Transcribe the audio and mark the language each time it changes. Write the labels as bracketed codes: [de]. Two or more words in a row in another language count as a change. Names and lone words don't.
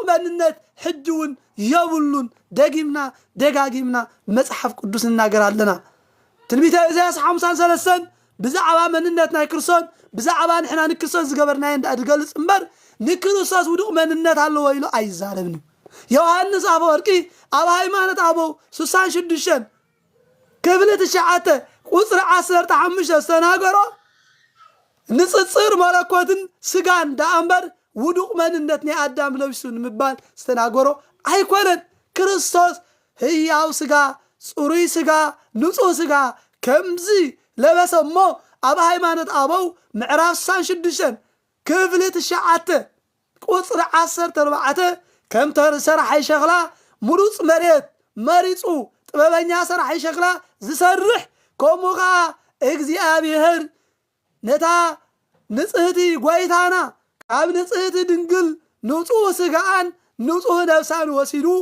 [ti] መንነት ሕጅውን የብሉን ደጊምና ደጋጊምና መጽሐፍ ቅዱስ እናገራለና ትንቢተ ኢሳይያስ 53 ብዛዕባ መንነት ናይ ክርስቶስ ብዛዕባ ንሕና ንክርስቶስ ዝገበርናዮ እንዳድገልጽ እምበር ንክርስቶስ ውዱቅ መንነት ኣለዎ ኢሉ አይዛረብኒ ዮሐንስ አፈወርቂ ኣብ ሃይማኖት አበው 66 ክፍል 9 ቁጥር 15 ተናገሮ ንጽጽር መለኮትን ስጋን ዳአምበር ውዱቅ መንነት ናይ አዳም ለብሱን ምባል ዝተናገሮ አይኮነን ክርስቶስ ሕያው ስጋ ጽሩይ ስጋ ንጹህ ስጋ ከምዚ ለበሰሞ ኣብ ሃይማኖት አበው ምዕራፍ 66 ክፍል 9 ቁጥር 14 ከም ተሰራሐይ ሸኽላ ሙሩጽ መሬት መሪጹ ጥበበኛ ሰራሐይ ሸኽላ ዝሰርሕ ከምኡኻ እግዚአብሔር ነታ ንጽህቲ ጎይታና ኣብ ንጽህቲ ድንግል ንጹህ ስጋን ንጹህ ነፍሳን ወሲዱ